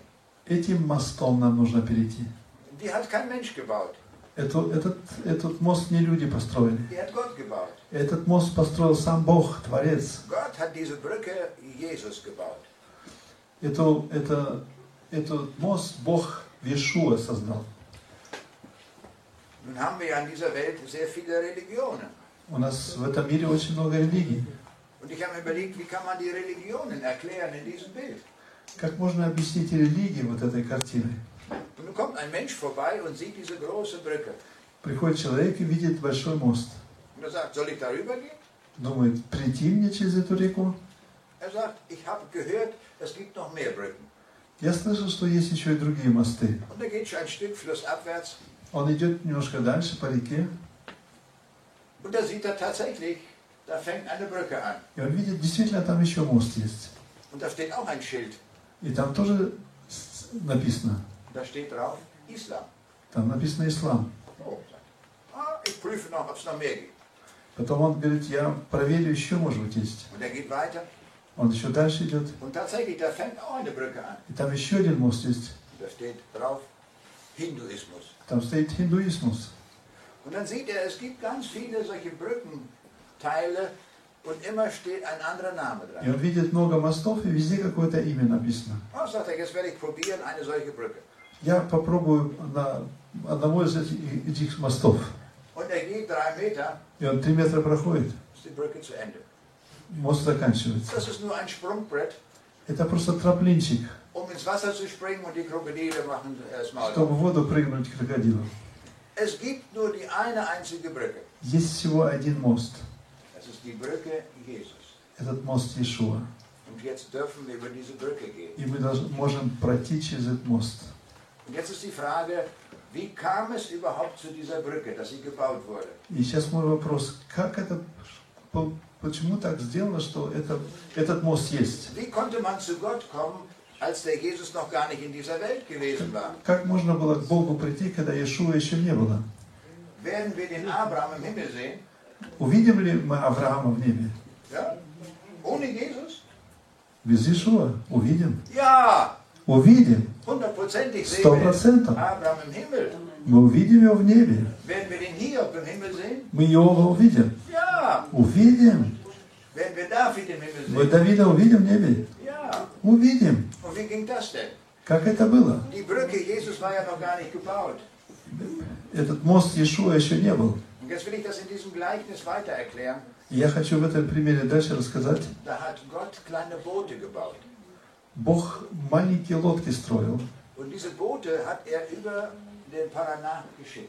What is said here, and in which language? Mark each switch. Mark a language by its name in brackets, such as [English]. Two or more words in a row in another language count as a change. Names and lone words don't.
[Russian] Этим мостом нам нужно перейти. [German] Die hat kein Mensch gebaut. [Russian] Этот мост не люди построили. [German] Die hat Gott gebaut. [Russian] Этот мост построил сам Бог, Творец. [German] Gott hat diese Brücke Jesus gebaut. [Russian] Этот мост Бог Иешуа создал. [German] Nun haben wir ja in dieser Welt sehr viele Religionen. [Russian] У нас в этом мире очень много религий. [German] Und ich habe mir überlegt, wie kann man die Religionen erklären in diesem Bild? [Russian] Как можно объяснить религии вот этой картиной? [German] Und nun kommt ein Mensch vorbei und sieht diese große Brücke. [Russian] Приходит человек и видит большой мост. [German] Und er sagt, soll ich darüber gehen? [Russian] Думает, прийти мне через эту реку? [German] Er sagt, ich habe gehört, es gibt noch mehr Brücken. [Russian] Я слышал, что есть еще и другие мосты. [German] Und er geht schon ein Stück flussabwärts. [Russian] Он идет немножко дальше по реке. [German] Und da sieht er tatsächlich, da fängt eine Brücke an. [Russian] И он видит, действительно, там еще мост есть. [German] Und da steht auch ein Schild. [Russian] И там тоже написано. [German] Da steht drauf, Islam. [Russian] Там написано «Ислам». [German] Oh, ich prüfe noch, ob es noch mehr gibt. [Russian] Потом он говорит, я проверю, еще, может быть, есть. [German] Und er geht weiter. [Russian] Он еще дальше идет. [German] Und tatsächlich, da fängt auch eine Brücke an. [Russian] И там еще один мост есть. [German] Da steht drauf, Hinduismus. [Russian] Там стоит хиндуизмус. [German] Und dann sieht er, es gibt ganz viele solche Brückenteile und immer steht ein anderer Name [Russian] И [German] dran. [Russian] он видит много мостов, и везде какое-то имя написано. [German] Oh, sagt er, jetzt werde ich probieren, eine solche Brücke. [Russian] Я попробую на одного из этих мостов. [German] Und er geht 3 Meter, [Russian] И он 3 метра проходит. [German] ist die Brücke zu Ende. [Russian] Мост заканчивается. [German] Das ist nur ein Sprungbrett, [Russian] Это просто трамплинчик, [German] um ins Wasser zu springen und die Krokodile machen erstmal. [Russian] чтобы в воду прыгнуть крокодилов. [German] Es gibt nur die eine einzige Brücke. [Russian] Есть всего один мост. [German] Das ist die Brücke Jesus. [Russian] Этот мост Иешуа. [German] Und jetzt dürfen wir über diese Brücke gehen. [Russian] И мы можем пройти через этот мост. [German] Und jetzt ist die Frage, wie kam es überhaupt zu dieser Brücke, dass sie gebaut wurde? [Russian] И сейчас мой вопрос, как это почему так сделано, что этот мост есть? [German] Wie konnte man zu Gott kommen, als der Jesus noch gar nicht in dieser Welt gewesen war? [Russian] Как можно было к Богу прийти, когда Иешуа еще не было? [German] Werden wir den Abraham im Himmel sehen? [Russian] Увидим ли мы Авраама в небе? [German] Ja? Ohne Jesus? [Russian] Без Иешуа? Увидим. [German] Ja! [Russian] Увидим. [German] 100%ig sehen wir [Russian] 100%. [German] Abraham im Himmel. [Russian] Мы увидим его в небе. [German] Werden wir den Hiob im Himmel sehen? [Russian] Мы Иова увидим. [German] Ja! [Russian] Увидим. [German] Werden wir David im Himmel [Russian] Мы [German] sehen? [Russian] Давида увидим в небе. [German] Ja! [Russian] Увидим. [German] Und wie ging das denn? [Russian] Как это было? [German] Die Brücke Jesus war ja noch gar nicht gebaut. [Russian] Этот мост Иешуа еще не был. [German] Und jetzt will ich das in diesem Gleichnis weiter erklären. [Russian] Я хочу в этом примере дальше рассказать. [German] Da hat Gott kleine Boote gebaut. [Russian] Бог маленькие лодки строил. [German] Und diese Boote hat er über den Paraná geschickt.